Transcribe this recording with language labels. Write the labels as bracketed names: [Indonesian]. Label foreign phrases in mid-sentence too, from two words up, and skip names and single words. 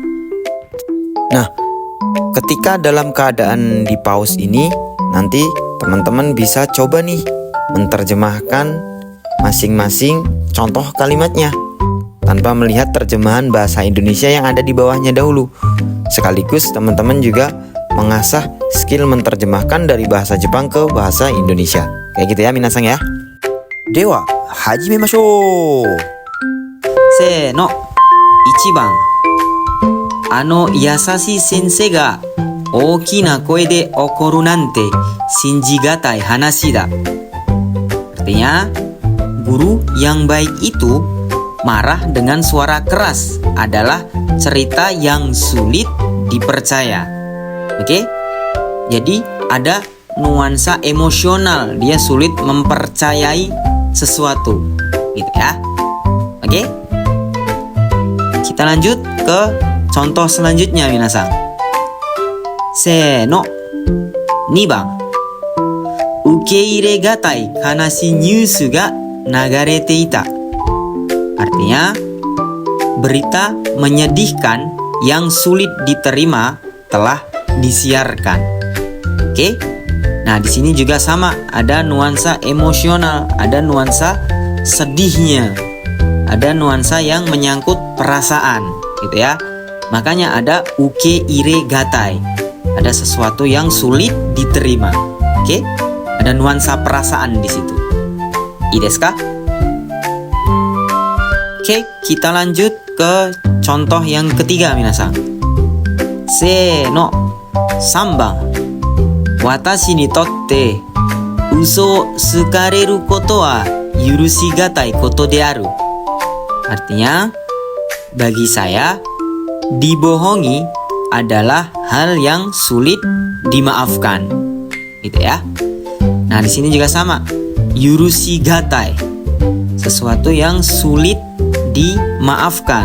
[Indonesian] Nah, ketika dalam keadaan di pause ini, nanti teman-teman bisa coba nih menerjemahkan masing-masing contoh kalimatnya tanpa melihat terjemahan bahasa Indonesia yang ada di bawahnya dahulu. Sekaligus teman-teman juga mengasah skill menerjemahkan dari bahasa Jepang ke bahasa Indonesia. Kayak gitu ya minasan ya. [Japanese] Dewa, 始めましょう。せーの. 1番. 優しい先生が大きいな声で怒るなんて信じ難い話だ. [Indonesian] Artinya, guru yang baik itu marah dengan suara keras adalah cerita yang sulit dipercaya. Oke? Jadi ada nuansa emosional, dia sulit mempercayai sesuatu. Gitu ya. Oke? Kita lanjut ke contoh selanjutnya minasan. [Japanese] Seno. 2番. 受け入れ難い悲しいニュースが流れていた. [Indonesian] Artinya, berita menyedihkan yang sulit diterima telah disiarkan. Oke? Nah, di sini juga sama, ada nuansa emosional, ada nuansa sedihnya, ada nuansa yang menyangkut perasaan, gitu ya. Makanya ada [Japanese] 受け入れ難い, [Indonesian] ada sesuatu yang sulit diterima. Oke? Ada nuansa perasaan di situ. [Japanese] いいですか? [Indonesian] Oke, kita lanjut ke contoh yang ketiga minasan. [Japanese] Seno. 3番. 私にとって嘘をつかれることは許し難いことである. [Indonesian] Artinya, bagi saya dibohongi adalah hal yang sulit dimaafkan. Gitu ya. Nah, di sini juga sama. Yurushigatai, sesuatu yang sulit dimaafkan.